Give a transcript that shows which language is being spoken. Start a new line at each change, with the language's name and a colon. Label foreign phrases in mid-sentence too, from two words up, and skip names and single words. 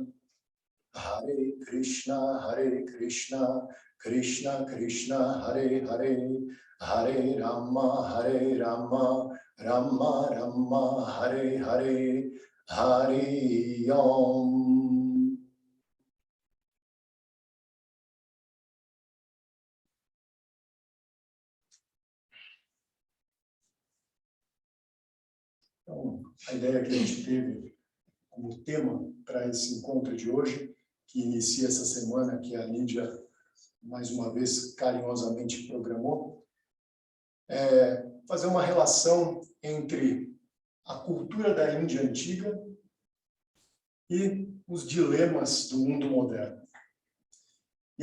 Sanskrit: Hare Krishna, Krishna Krishna, Hare Hare, Hare Rama, Rama Rama, Hare Hare, Hare Om.
Portuguese: Então, a ideia que a gente teve como tema para esse encontro de hoje, que inicia essa semana, que a Lídia, mais uma vez, carinhosamente programou, é fazer uma relação entre a cultura da Índia antiga e os dilemas do mundo moderno.